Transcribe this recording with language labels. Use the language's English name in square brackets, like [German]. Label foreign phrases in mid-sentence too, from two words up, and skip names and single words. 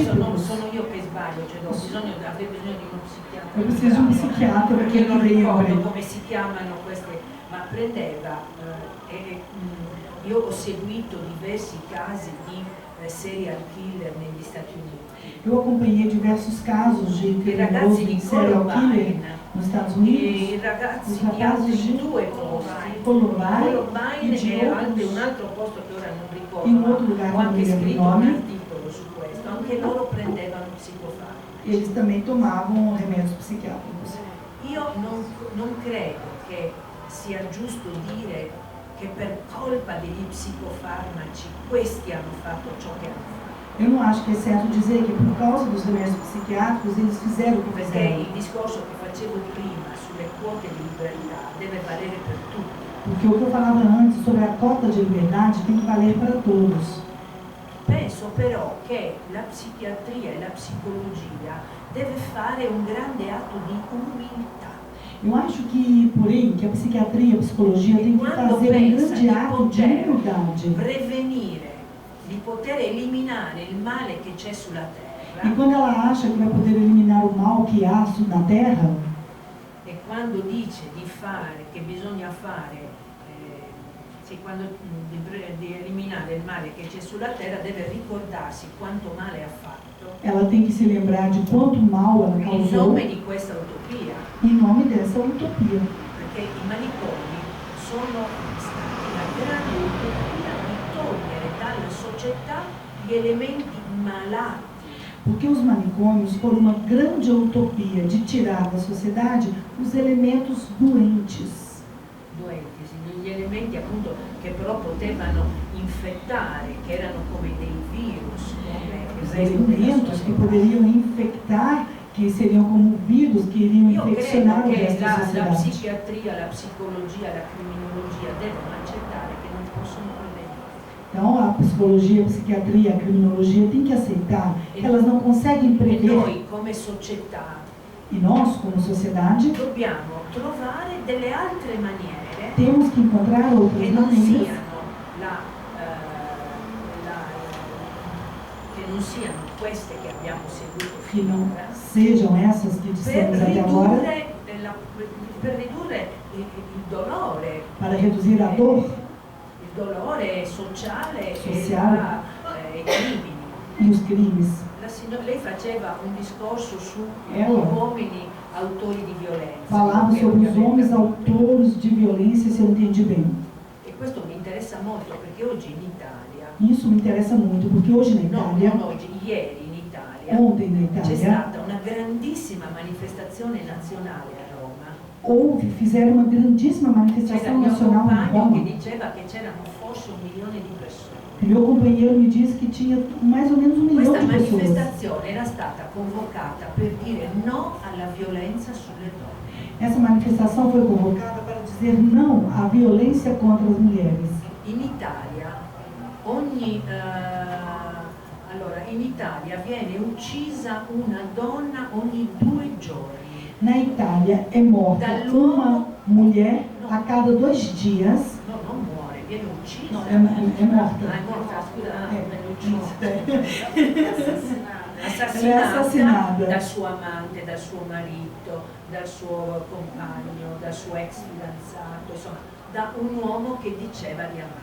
[Portuguese] atípicos. [Italian] sono io che sbaglio, cioè avrei bisogno di uno psichiatra. [Portuguese] Eu preciso de um psiquiatra [Italian] Perché non [Portuguese] que [Italian] ricordo [Portuguese] lembre. [Italian] come si chiamano queste, ma prendeva, io ho seguito diversi casi di serial killer negli Stati Uniti. [Portuguese] Eu acompanhei diversos casos de [Italian] I [Portuguese] criminoso [Italian] ragazzi [Portuguese] de [Italian] di [English] serial killer [Italian] Columbine, [Portuguese] nos Estados [Italian] e [Portuguese] Unidos, [Italian] i ragazzi [Portuguese] os [Italian] di [Portuguese] rapazes [Italian] altri [Portuguese] de [Italian] 2 posti, [Portuguese] Columbine e de [Italian] e anche un [Portuguese] outros, [Italian] altro posto che ora non ricordo, in un altro lugar ho che non anche mi ricordo scritto il un nome. articolo su questo, anche loro prendevano psicofarmaci. [Portuguese] eles também tomavam remédios psiquiátricos. [Italian] Io non credo che sia giusto dire che per colpa degli psicofarmaci questi hanno fatto ciò che hanno fatto. [Portuguese] Eu não acho que é certo dizer que por causa dos remédios psiquiátricos eles fizeram o que [Italian] Perché [Portuguese] fizeram. [Italian] il discorso che facevo prima sulle quote di libertà deve valere per tutti. [Portuguese] Porque o que eu falava antes sobre a cota de liberdade tem que valer para todos. [Italian] Penso però che la psichiatria e la psicologia deve fare un grande atto di umiltà. [Portuguese] Eu acho que, porém, que a psiquiatria e a psicologia têm que [Italian] Quando [Portuguese] fazer um [Italian] pensa [Portuguese] grande [Italian] di [Portuguese] ato de [Italian] poter [Portuguese] humildade. [Italian] prevenire, di poter eliminare il male che c'è sulla [Portuguese] E [Italian] terra, [Portuguese] quando ela acha que vai poder eliminar o mal que há na Terra, [Italian] e quando dice di fare, che bisogna fare, di eliminare il male che c'è sulla terra, deve ricordarsi quanto male ha fatto [Portuguese] ela tem que se lembrar de quanto mal ela [Italian] in [Portuguese] causou [Italian] nome di questa utopia, [Portuguese] em nome dessa utopia. [Italian] perché i manicomi sono stati la grande utopia di togliere dalla società gli elementi malati. [Portuguese] Porque os manicômios foram uma grande utopia de tirar da sociedade os elementos doentes. [Italian] Gli elementi appunto che però potevano infettare, che erano come dei virus, come [Portuguese] Os [Italian] il resto della [Portuguese] elementos que [Italian] società. [Portuguese] poderiam infectar, que seriam como vírus que iriam [Italian] Io [Portuguese] infeccionar [Italian] credo [Portuguese] o [Italian] che [Portuguese] resto da [Italian] la [Portuguese] sociedade. [Italian] psichiatria, la psicologia, la criminologia devono accettare che non possono prevenire. [Portuguese] Então, a psicologia, a psiquiatria, a criminologia têm que aceitar que elas não conseguem [Italian] E [Portuguese] prever. [Italian] noi come società [Portuguese] E nós, como sociedade, [Italian] dobbiamo trovare delle altre maniere [Portuguese] temos que encontrar [Italian] che [Portuguese] outras [Italian] non [Portuguese] maneiras [Italian] siano che non siano queste che abbiamo seguito [Portuguese] que não [Italian] finora, [Portuguese] sejam essas que [Italian] per [Portuguese] dissemos até agora, [Italian] ridurre il dolore, [Portuguese] para reduzir a dor [Italian] il dolore sociale Sociale. e i crimini. [Portuguese] e os crimes. [Italian] Lei faceva un discorso su [Portuguese] Ela [Italian] uomini autori di violenza. [Portuguese] falava [Italian] che [Portuguese] sobre os [Italian] ovviamente- [Portuguese] homens autores de violência, se eu entendi bem. [Italian] E questo mi interessa molto perché oggi in Italia, [Portuguese] Isso me interessa muito, porque hoje na Itália, [Italian] non oggi, ieri in Italia, [Portuguese] ontem na [Italian] c'è [Portuguese] Itália, [Italian] stata una grandissima manifestazione nazionale a Roma. [Portuguese] fizeram uma grandíssima [Italian] C'era [Portuguese] manifestação [Italian] il mio [Portuguese] nacional em [Italian] compagno [Portuguese] Roma. [Italian] che diceva che c'erano forse 1 milione di persone. [Portuguese] E meu companheiro me disse que tinha mais ou menos 1 milhão [Italian] Questa [Portuguese] de pessoas. [Italian] manifestazione era stata convocata per dire no alla violenza sulle donne. [Portuguese] Essa manifestação foi convocada para dizer não à violência contra as mulheres. [Italian] In Italia in Italia viene uccisa una donna ogni 2 giorni. [Portuguese] Na Itália é morta uma mulher a cada 2 dias. [Italian] No, non muore, viene uccisa. No, è morta. Ah, è morta, scusa, viene Morta. assassinata dal suo amante, dal suo marito, dal suo compagno, dal suo ex fidanzato, insomma, da un uomo che diceva di amarla.